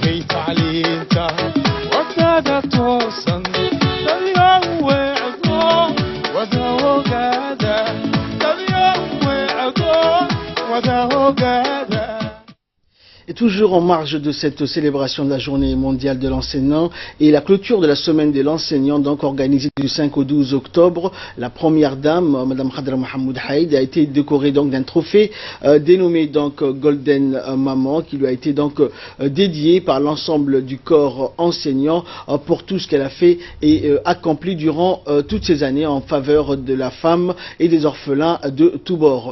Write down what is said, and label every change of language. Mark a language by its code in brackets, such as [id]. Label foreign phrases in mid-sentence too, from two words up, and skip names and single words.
[so] tacliinta wadada toosan dadyow weecdo wada ogaada dadyow weecdo wada ogaada. [fr] Et toujours en marge de cette célébration de la journée mondiale de l'enseignant et la clôture de la semaine de l'enseignant, donc organisée du 5 au 12 octobre, la première dame, Madame Khadra Mohamed Haïd, a été décorée donc d'un trophée dénommé donc Golden Maman, qui lui a été donc dédié par l'ensemble du corps enseignant pour tout ce qu'elle a fait et accompli durant toutes ces années en faveur de la femme et des orphelins de tous bords.